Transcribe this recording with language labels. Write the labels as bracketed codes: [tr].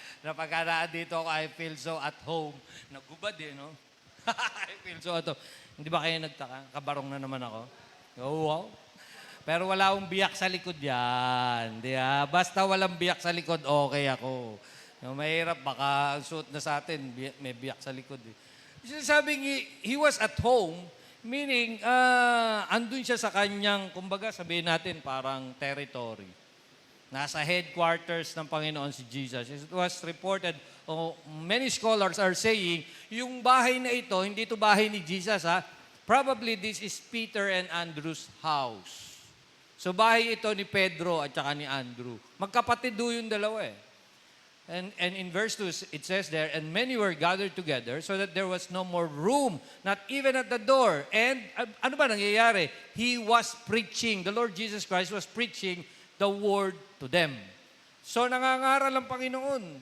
[tl] Na pagka dito ako, [en] I feel so at home. [tl] Nagubad no? [en] I feel so at home. [tl] Hindi ba kayo nagtaka? Kabarong na naman ako. Oh, wow. Pero wala akong biyak sa likod yan. Di ba? Basta walang biyak sa likod, okay ako. No, mahirap, baka ang suot na sa atin, may biyak sa likod. Sabing [en] he was at home, meaning, [tl] andun siya sa kanyang, kumbaga sabihin natin, parang territory. Nasa headquarters ng Panginoon si Jesus. [en] It was reported, many scholars are saying, [tl] yung bahay na ito, hindi ito bahay ni Jesus, ha? [en] Probably this is Peter and Andrew's house. [tl] So bahay ito ni Pedro at saka ni Andrew. Magkapatid do yung dalawa eh. [en] And in verse 2, it says there, and many were gathered together so that there was no more room, not even at the door. And [tl] ano ba nangyayari? [en] He was preaching. The Lord Jesus Christ was preaching the word to them. [tl] So nangangaral ang Panginoon.